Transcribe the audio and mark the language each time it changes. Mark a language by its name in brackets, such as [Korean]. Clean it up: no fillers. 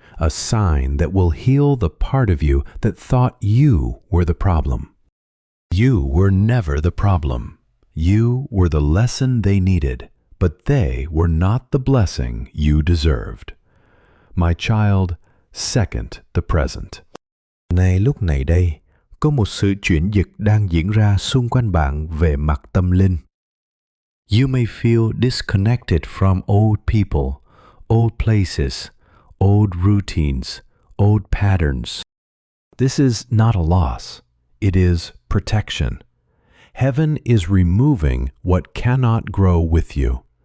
[English] A sign that will heal the part of you that thought you were the problem. You were never the problem. You were the lesson they needed, but they were not the blessing you deserved. My child, second the present. [Vietnamese] Ngay lúc này đây, có một sự chuyển dịch đang diễn ra xung quanh bạn về mặt tâm linh. [English] You may feel disconnected from old people, old places, old routines, old patterns. This is not a loss. It is protection. Heaven is removing what cannot grow with you.